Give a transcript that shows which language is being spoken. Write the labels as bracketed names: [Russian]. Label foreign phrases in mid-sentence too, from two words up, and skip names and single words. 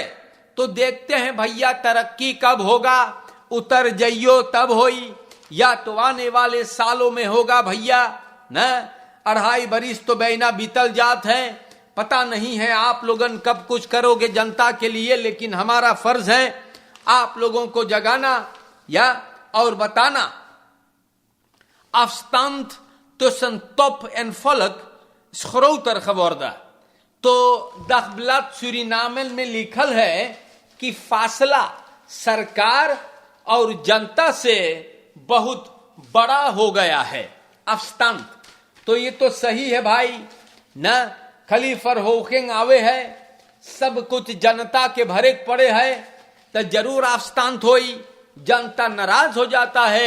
[Caribbean Hindustani] तो देखते हैं भैया तरक्की कब होगा, उतर जाइयो तब होई, या तो आने वाले सालों में होगा भैया ना। 2.5 बरिस तो बेना बीतल जात है, पता नहीं है आप लोगन कब कुछ करोगे जनता के लिए, लेकिन हमारा फर्ज है आप लोगों को जगाना या और बताना। [Dutch] afstand tussen top en volk is groter geworden। [Caribbean Hindustani] तो दखबलात सूरीनामन में लिखल है कि फासला सरकार और जनता से बहुत बड़ा हो गया है। afstand तो ये तो सही है भाई न, खाली फरहोकिंग आवे है, सब कुछ जनता के भरे पड़े है तो जरूर afstand होई, जनता नाराज हो जाता है।